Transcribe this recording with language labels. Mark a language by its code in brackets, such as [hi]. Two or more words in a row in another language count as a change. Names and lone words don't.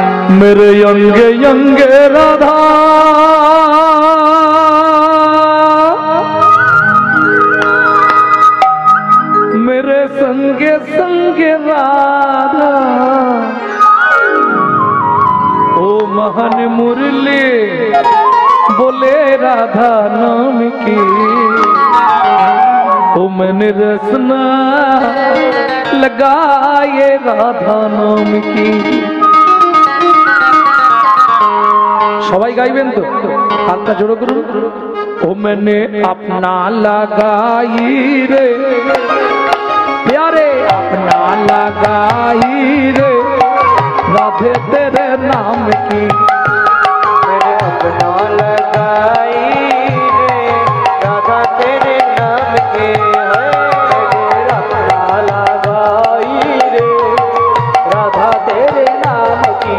[hi] मेरे अंगे अंगे राधा मेरे संगे संगे राधा ओ महान मुरली बोले राधा नाम की ओ मैंने रसना लगाए राधा नाम की। [bn] সবাই গাইবেন তো, হাতটা জোড়ো করুন। [hi] ও मैंने अपना लगाई रे प्यारे अपना लगाई रे राधे तेरे नाम की। मैंने अपना लगाई रे राधा तेरे नाम के मैंने अपना लगाई रे राधा तेरे नाम की।